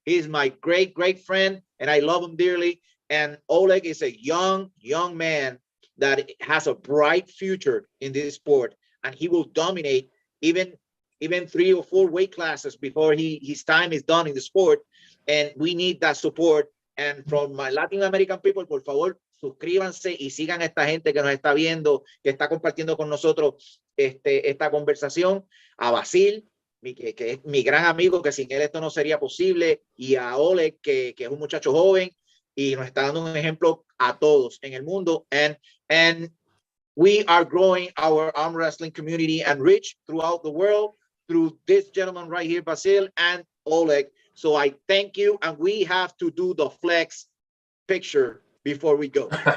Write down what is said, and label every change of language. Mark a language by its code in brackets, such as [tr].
[en] He's my great friend, and I love him dearly. And Oleg is a young man that has a bright future in this sport, and he will dominate even 3 or 4 weight classes before his time is done in the sport, and we need that support. [es] And from my Latin American people, por favor, suscríbanse y sigan a esta gente que nos está viendo, que está compartiendo con nosotros esta conversación. A Vasil, que es mi gran amigo, que sin él esto no sería posible, y a Oleg, que es un muchacho joven y nos está dando un ejemplo a todos en el mundo. [en] And we are growing our arm wrestling community and reach throughout the world through this gentleman right here, Vasil and Oleg. So I thank you, and we have to do the flex picture before we go.